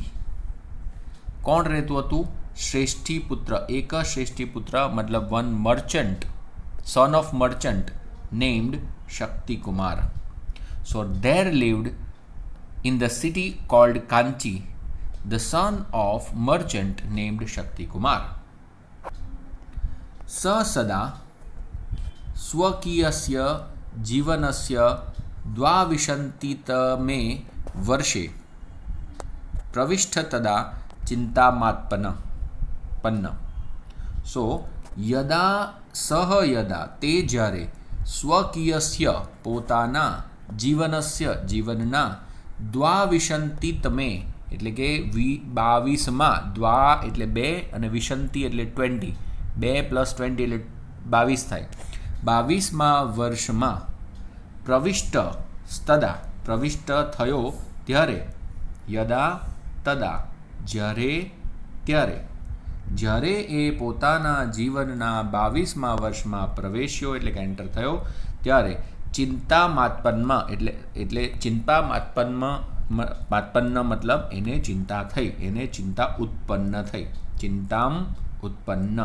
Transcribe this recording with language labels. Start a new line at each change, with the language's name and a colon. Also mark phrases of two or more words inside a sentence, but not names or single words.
Gujarati: કોણ રહેતું હતું? શ્રેષ્ઠી પુત્ર, એક શ્રેષ્ઠી પુત્ર, મતલબ
English: one merchant, son of merchant named Shakti Kumar. So there lived in the city called Kanchi the son of merchant named Shakti Kumar.
Sanskrit: स सदा स्वकीयस्य जीवनस्य द्वाविंशतितमे वर्षे प्रविष्ट तदा चिंतामात्पन्न. सो यदा सह यदा ते
Gujarati: જ્યારે સ્વકીયસ્ય પોતાના જીવનસ્ય જીવનના દ્વાવિંશતિતમે એટલે કે 22માં, દ્વા એટલે 2 અને વિશંતિ એટલે 20, 2 + 20 એટલે 22 થાય. 22મા વર્ષમાં
Sanskrit: प्रविष्ट तदा
Gujarati: પ્રવિષ્ટ થયો ત્યારે,
Sanskrit: यदा तदा
Gujarati: જ્યારે ત્યારે, જ્યારે એ પોતાના જીવનના 22મા વર્ષમાં પ્રવેશ્યો એટલે કે એન્ટર થયો ત્યારે ચિંતામાત્પન્નમાં એટલે ચિંતામાત્પન્ન મતલબ એને ચિંતા થઈ, એને ચિંતા ઉત્પન્ન થઈ,
Sanskrit: चिंताम उत्पन्न.